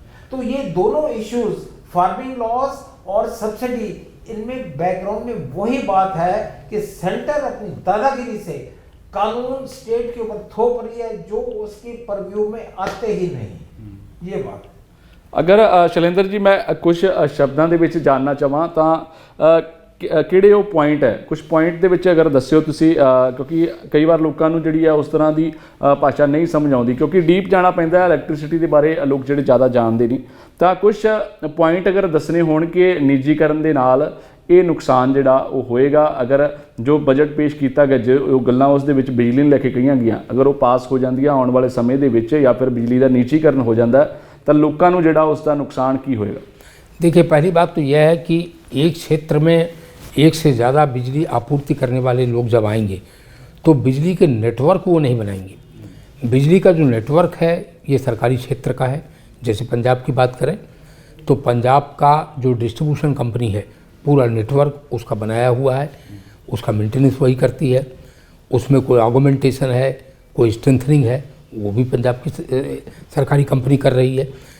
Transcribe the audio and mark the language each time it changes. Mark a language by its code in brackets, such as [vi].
[hi] तो ये दोनों इश्यूज, फार्मिंग लॉस और सब्सिडी, इनमें बैकग्राउंड में वही बात है कि सेंटर अपनी दादागिरी से कानून स्टेट के ऊपर थोप रही है जो उसके परव्यू में आते ही नहीं। ये बात। अगर शैलेंद्र जी मैं कुछ शब्दों [pa] ਦੇ ਵਿੱਚ ਜਾਣਨਾ ਚਾਹਾਂ ਤਾਂ ਕਿਹੜੇ ਉਹ ਪੁਆਇੰਟ ਹੈ, ਕੁਝ ਪੁਆਇੰਟ ਦੇ ਵਿੱਚ ਅਗਰ ਦੱਸਿਓ ਤੁਸੀਂ, ਕਿਉਂਕਿ ਕਈ ਵਾਰ ਲੋਕਾਂ ਨੂੰ ਜਿਹੜੀ ਹੈ ਉਸ ਤਰ੍ਹਾਂ ਦੀ ਭਾਸ਼ਾ ਨਹੀਂ ਸਮਝ ਆਉਂਦੀ, ਕਿਉਂਕਿ ਡੀਪ ਜਾਣਾ ਪੈਂਦਾ ਹੈ ਇਲੈਕਟ੍ਰਿਸਿਟੀ ਦੇ ਬਾਰੇ, ਲੋਕ ਜਿਹੜੇ ਜ਼ਿਆਦਾ ਜਾਣਦੇ ਨਹੀਂ। ਤਾਂ ਕੁਝ ਪੁਆਇੰਟ ਅਗਰ ਦੱਸਣੇ ਹੋਣ ਕਿ ਨਿੱਜੀਕਰਨ ਦੇ ਨਾਲ ਇਹ ਨੁਕਸਾਨ ਜਿਹੜਾ ਉਹ ਹੋਏਗਾ, ਅਗਰ ਜੋ ਬਜਟ ਪੇਸ਼ ਕੀਤਾ ਗਿਆ, ਜੋ ਗੱਲਾਂ ਉਸ ਦੇ ਵਿੱਚ ਬਿਜਲੀ ਨੂੰ ਲੈ ਕੇ ਕਹੀਆਂ ਗਈਆਂ, ਅਗਰ ਉਹ ਪਾਸ ਹੋ ਜਾਂਦੀਆਂ ਆਉਣ ਵਾਲੇ ਸਮੇਂ ਦੇ ਵਿੱਚ ਜਾਂ ਫਿਰ ਬਿਜਲੀ ਦਾ ਨਿੱਜੀਕਰਨ ਹੋ ਜਾਂਦਾ ਤਾਂ ਲੋਕਾਂ ਨੂੰ ਜਿਹੜਾ ਉਸ ਦਾ ਨੁਕਸਾਨ ਕੀ ਹੋਏਗਾ? [hi] देखिए, पहली बात तो यह है कि एक क्षेत्र में एक से ज़्यादा बिजली आपूर्ति करने वाले लोग जब आएंगे तो बिजली के नेटवर्क वो नहीं बनाएंगे। बिजली का जो नेटवर्क है ये सरकारी क्षेत्र का है। जैसे पंजाब की बात करें तो पंजाब का जो डिस्ट्रीब्यूशन कंपनी है पूरा नेटवर्क उसका बनाया हुआ है, उसका मेंटेनेंस वही करती है, उसमें कोई ऑगमेंटेशन है, कोई स्ट्रेंथनिंग है, वो भी पंजाब की सरकारी कंपनी कर रही है।